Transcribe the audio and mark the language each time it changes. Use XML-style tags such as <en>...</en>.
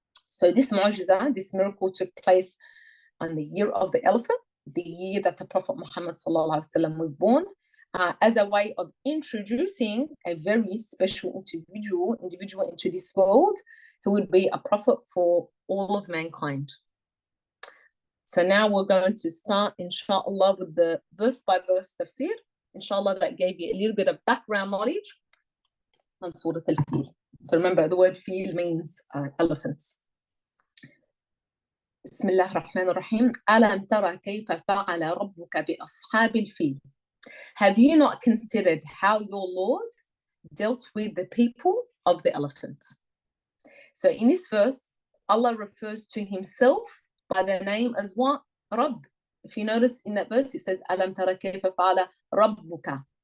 <en>So this mu'jiza, this miracle, took place on the year of the elephant, the year that the Prophet Muhammad was born, as a way of introducing a very special individual into this world, who would be a prophet for all of mankind. So now we're going to start, inshallah, with the verse by verse tafsir. Inshallah, that gave you a little bit of background knowledge on Surah Al-Fil. So remember, the word fil means elephants.</en> <ar>بسم الله الرحمن الرحيم. ألم ترى كيف فعل ربك بأصحاب الفيل.</ar> <en>Have you not considered how your Lord dealt with the people of the elephant? So in this verse, Allah refers to himself by the name as what? Rabb. If you notice in that verse, it says,</en> <ar>Alam tara kayfa fa'ala rabbuka.</ar>